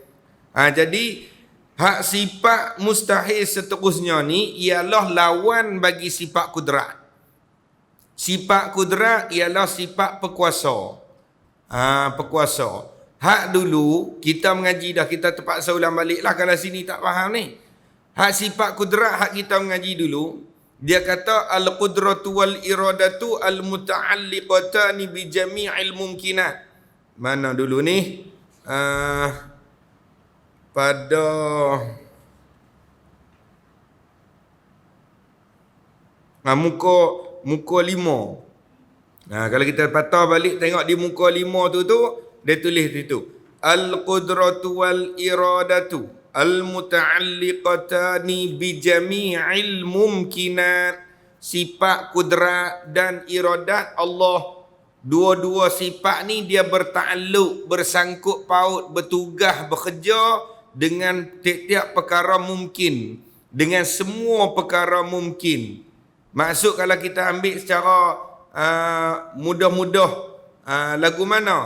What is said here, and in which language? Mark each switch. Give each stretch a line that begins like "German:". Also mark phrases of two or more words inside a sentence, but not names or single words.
Malay: Jadi hak sifat mustahil seterusnya ni ialah lawan bagi sifat kudrat. Sifat kudrat ialah sifat perkuasa. Perkuasa. Hak dulu kita mengaji dah, kita terpaksa ulang balik lah kalau sini tak faham ni. Hak sifat kudrat hak kita mengaji dulu, dia kata
Arabic: القدرة والإرادة المتعلقتان بجميع الممكنات.
Malay: Mana dulu ni? Pada muka 5. Kalau kita patah balik tengok di muka 5 tu dia tulis situ.
Arabic: القدرة والإرادة المتعلقتان بجميع الممكنات.
Malay: Sifat kudrat dan iradat Allah Dua-dua sifat ni dia bertakluk, bersangkut paut, bertugas, bekerja dengan tiap-tiap perkara mungkin. Dengan semua perkara mungkin. Maksud kalau kita ambil secara mudah-mudah, lagu mana?